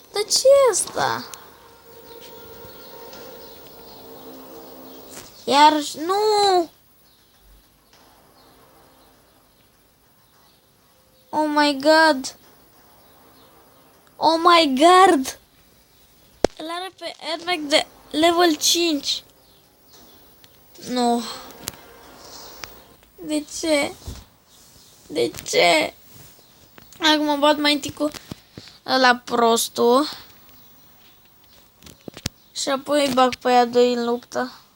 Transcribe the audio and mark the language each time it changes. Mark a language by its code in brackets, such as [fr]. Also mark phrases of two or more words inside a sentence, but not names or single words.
[ro] ce e asta? Iarăși, nu! [en] Oh my god! Oh my god! [ro] Îl are pe airbag de level 5. Nu. De ce? De ce? Acum bat mai întâi cu ăla prostul. Și apoi îi bag pe aia doi în luptă.